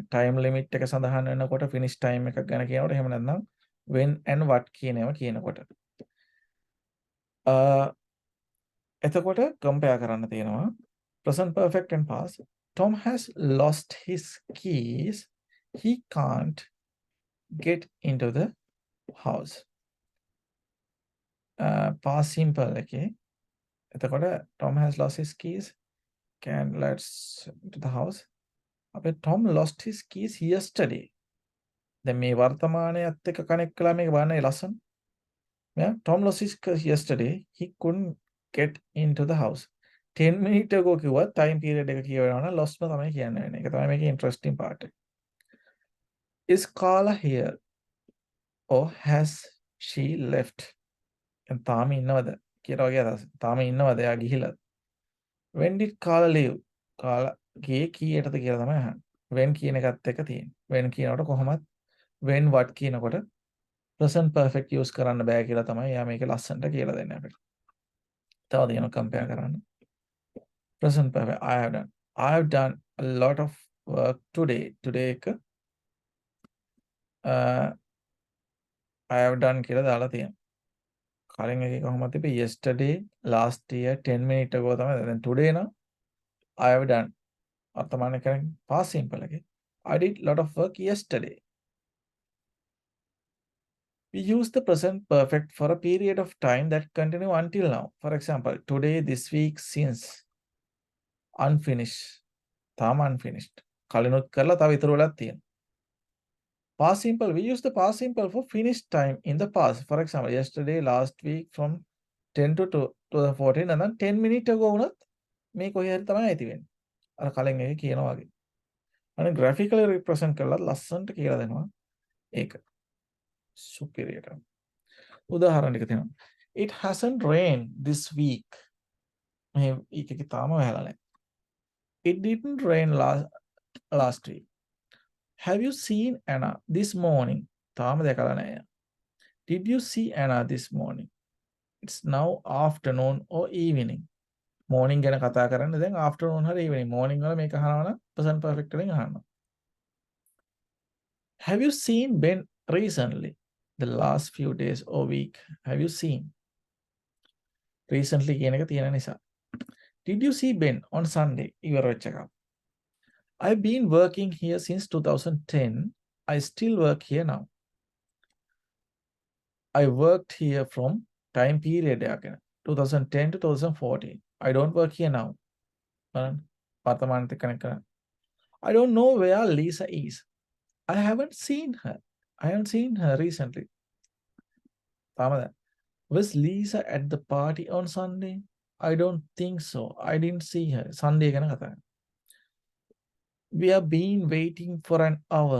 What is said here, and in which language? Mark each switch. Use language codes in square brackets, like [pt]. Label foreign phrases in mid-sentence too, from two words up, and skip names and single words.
[en] time limit [si] එක සඳහන් වෙනකොට [en] finish time [si] එකක් ගැන කියනකොට එහෙම නැත්නම් [en] when and what [si] කියන ඒවා කියනකොට. [en] එතකොට compare [si] කරන්න තියෙනවා [en] present perfect and past. Tom has lost his keys. He can't get into the house. Past simple okay. එතකොට Tom has lost his keys. Let's to the house. අපේ Tom lost his keys yesterday. [si] දැන් මේ වර්තමානයත් එක්ක කනෙක්ට් කළා මේක බලන්න ලස්සන. [en] Yeah, Tom lost his keys yesterday. He couldn't get into the house. 10 minutes ago [si] කිව්වා [en] time period [si] එක කියවනවා නම් lost ම තමයි කියන්න වෙන්නේ. ඒක තමයි මේකේ [en] interesting part [si] එක. [en] Is Carla here or has she left? [si] තාම ඉන්නවද කියලා වගේ අදහස. තාම ඉන්නවද එයා ගිහිලා? [en] When did Carla leave? [si] Carla ගියේ කීයටද කියලා තමයි අහන්නේ. When කියන එකත් එක්ක තියෙන්නේ. When කියනකොට කොහොමත් [en] when what [si] කියනකොට [en] present perfect use [si] කරන්න බෑ කියලා තමයි එයා මේක ලස්සනට කියලා දෙන්නේ අපිට. තව දෙනවා compare කරන්න. [en] Present perfect I have done a lot of work today. [si] Today එක [en] I have done [si] කියලා දාලා තියෙනවා. කලින් එකේ කොහොමද තිබ්බේ [en] yesterday last year 10 minutes ago [si] තමයි. දැන් today නම් [en] I have done [si] වර්තමාන කරන්නේ [en] past simple [si] එකේ. [en] I did lot of work yesterday. We use the present perfect for a period of time that continue until now. For example, today, this week, since. Unfinished. [si] තාම unfinished. කලිනුත් කරලා තව ඉතුරු වෙලක් තියෙනවා. [en] Past simple. We use the past simple for finished time in the past. For example, yesterday, last week, from 10 to 14, and then 10 minutes ago [si] උනත් මේ කොහේ හරි තමයි ඇති වෙන්නේ. අර කලින් එකේ කියනවා වගේ. අනේ [en] graphically represent [si] කරලා ලස්සනට කියලා දෙනවා. ඒක. superior. උදාහරණ ටික තියෙනවා. [en] It hasn't rained this week. [si] මේ එකේ තාම වැහලා නැහැ. [en] It didn't rain last week. Have you seen Anna this morning? [si] තාම දැකලා නැහැ. [en] Did you see Anna this morning? It's now afternoon or evening. [si] Morning ගැන කතා කරන්නේ දැන් afternoon හරි evening. Morning වල මේක අහනවා නම් [en] present perfect [si] වලින් අහනවා. [en] Have you seen Ben recently? The last few days or week. Have you seen? Recently [si] කියන එක තියෙන නිසා. [en] Did you see Ben on Sunday? [si] ඉවර වෙච්ච එක. [en] I've been working here since 2010. I still work here now. I worked here from time period 2010 to 2014. I don't work here now. [si] වර්තමානයට කනෙක්ට් කරන්න. [en] I don't know where Lisa is. I haven't seen her. I haven't seen her recently. Was Lisa at the party on Sunday? I don't think so. I didn't see her. Sunday [si] ගැන කතා කරනවා. [en] We have been waiting for an hour.